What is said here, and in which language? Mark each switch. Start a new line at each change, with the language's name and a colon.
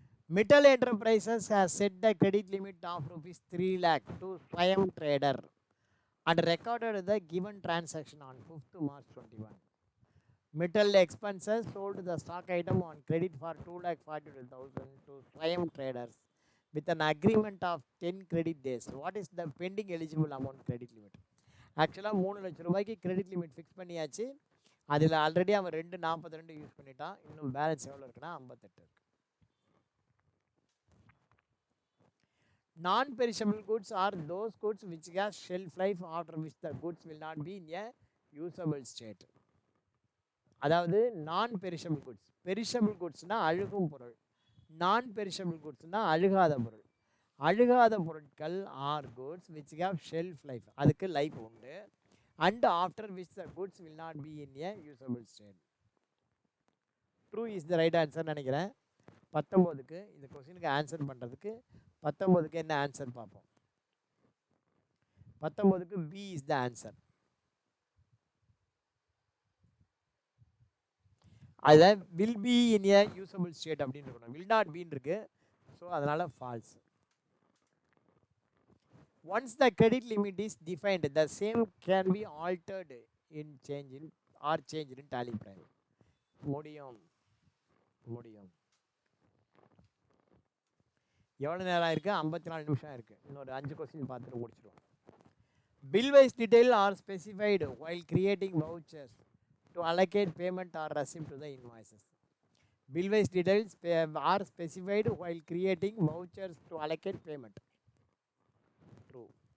English: Mittal Enterprises has set the credit limit of rupees 3 lakh to Swayam Trader and recorded the given transaction on 5th March 21. Mittal expenses sold the stock item on credit for 2,42,000 to Swayam Traders with an agreement of 10 credit days. What is the pending eligible amount credit limit?
Tamil: ஆக்சுவலாக 3 லட்சம் ரூபாய்க்கு credit limit fix பண்ணியாச்சு. அதில் already அவன் 2.42 use பண்ணிட்டான். இன்னும் balance எவ்வளோ இருக்குன்னா 58 இருக்குது.
English: Non-perishable goods are those goods which have shelf life after which the goods will not be in a usable state.
Tamil: அதாவது நான் பெரிஷபிள் குட்ஸ். பெரிஷபிள் குட்ஸ்னால் அழுகும் பொருள். நான் பெரிஷபிள் குட்ஸ்னால் அழுகாத பொருள். அழுகாத பொருட்கள்
English: are goods which have shelf life,
Tamil: அதுக்கு லைஃப் உண்டு.
English: And after which the goods will not be in a usable state. True is the right answer
Tamil: நினைக்கிறேன். 19க்கு இந்த கொஸ்டினுக்கு ஆன்சர் பண்ணுறதுக்கு 19க்கு என்ன ஆன்சர் பார்ப்போம். 19க்கு
English: B is the answer.
Tamil: அதில்
English: will be in a usable state
Tamil: அப்படின்னு இருக்கணும், வில் நாட் பீன் இருக்கு. ஸோ அதனால் falls.
English: Once the credit limit is defined the same can be altered in change in or change in Tally Prime.
Tamil: முடியும் முடியும். எவ்வளோ நேரம் இருக்குது? 54 நிமிஷம் இருக்குது. இன்னொரு 5 கொஸ்டின் பார்த்துட்டு முடிச்சிடுவோம்.
English: Bill wise detail are specified while creating vouchers to allocate payment or receipt to the invoices. Bill wise details are specified while creating vouchers to allocate payment. True.